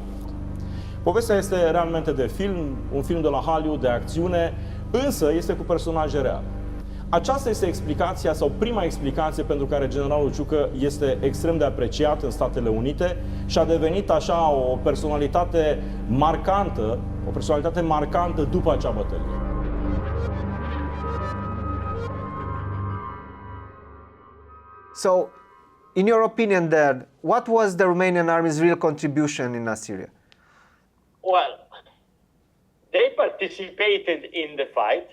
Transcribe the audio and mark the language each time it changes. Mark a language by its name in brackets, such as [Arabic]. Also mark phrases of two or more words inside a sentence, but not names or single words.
[Romanian] Povestea este realmente de film, un film de la Hollywood de acțiune, însă este cu personaje reale. Aceasta este explicația sau prima explicație pentru care generalul Ciucă este extrem de apreciat în Statele Unite și a devenit așa o personalitate marcantă după acea bătălie. [English] So, in your opinion, Dad, what was the Romanian army's real contribution in Nasiria? Well, they participated in the fight.